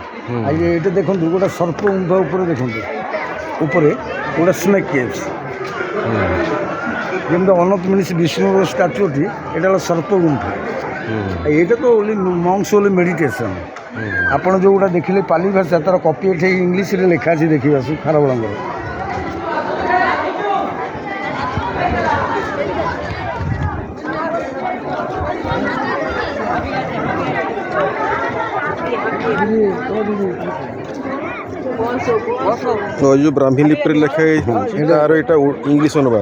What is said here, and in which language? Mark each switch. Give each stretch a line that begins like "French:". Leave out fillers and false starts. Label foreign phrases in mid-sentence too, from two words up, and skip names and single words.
Odia: ଆଉ ଏଇଟା ଦେଖନ୍ତୁ ଗୋଟେ ସର୍ପ ଗୁମ୍ଫା ଉପରେ ଦେଖନ୍ତୁ, ଉପରେ ଗୋଟେ
English: snake caves.
Odia: ଯେମିତି ଅନନ୍ତ ମିନିସ୍ ବିଷ୍ଣୁର ଷ୍ଟାଚୁଟି, ଏଇଟା ହେଲା ସର୍ପ ଗୁମ୍ଫା। ଏଇଟା ତ
English: only monks only meditation.
Odia: ଆପଣ ଯେଉଁଗୁଡ଼ା ଦେଖିଲେ ପାଲି ଭାଷା, ତାର କପି ଏଠି ଇଂଲିଶରେ ଲେଖା ଅଛି, ଦେଖିବା ଆସୁ ଖାରବେଳଙ୍କର।
Hindi: जो ब्राह्मी लिपि लिखा है
Odia: ତାର ଏଟା
Hindi: इंग्लिश अनुवाद।